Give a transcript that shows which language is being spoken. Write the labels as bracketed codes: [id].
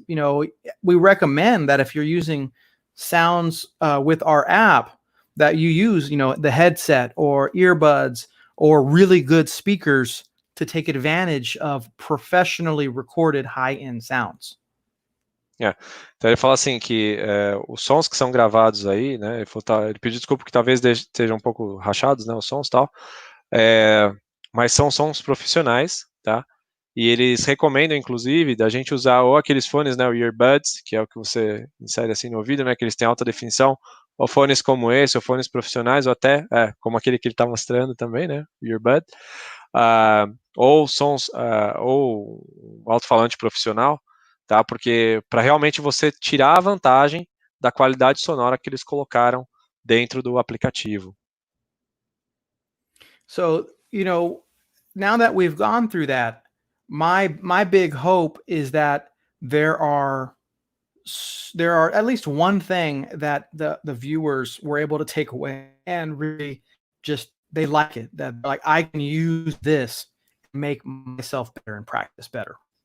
[en] We recommend that if you're using sounds with our app, that you use, the headset or earbuds or really good speakers to take advantage of professionally recorded high-end sounds. [pt] Então ele fala assim que os sons que são gravados aí, né, ele pediu desculpa que talvez estejam um pouco rachados, né, os sons e tal, mas são sons profissionais, tá? E eles recomendam, inclusive, da gente usar ou aqueles fones, né, o earbuds, que é o que você insere assim no ouvido, né, que eles têm alta definição, ou fones como esse, ou fones profissionais, ou até, como aquele que ele está mostrando também, né, o earbud, ou sons, ou um alto-falante profissional, tá? Porque para realmente você tirar a vantagem da qualidade sonora que eles colocaram dentro do aplicativo. [en] So, now that we've gone through that, my big hope is that there are at least one thing that the viewers were able to take away and really just they like it, that like I can use this to make myself better and practice better.